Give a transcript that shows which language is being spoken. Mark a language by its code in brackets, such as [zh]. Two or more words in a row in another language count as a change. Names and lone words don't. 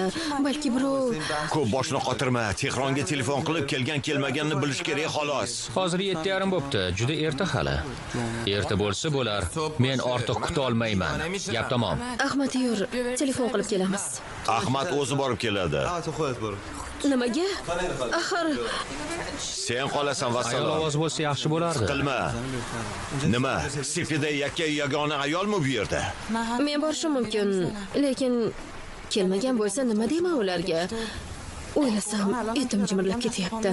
[uz] Balki birov Ko'p boshni qotirma. Tehronga telefon qilib kelgan-kelmaganini bilish kerak xolos. Hozir 7:30 bo'pti. Juda erta hali. Erta bo'lsa bo'lar. Men ortiq kuta olmayman. Gap tamom. Ahmad yur, telefon qilib kelamiz. Ahmad o'zi borib keladi. [fa] آه تو خودت برو. [uz] Nimaga? Axir Sen qolasan Ayol vassalom. ovoz bo'lsa yaxshi bo'lardi. Qilma. Nima? Sepida yagona ayolmi bu yerda? men borishim mumkin, lekin kelmagan bo'lsa nima deyman ularga? O'ylasam, etim jimirlab ketyapti.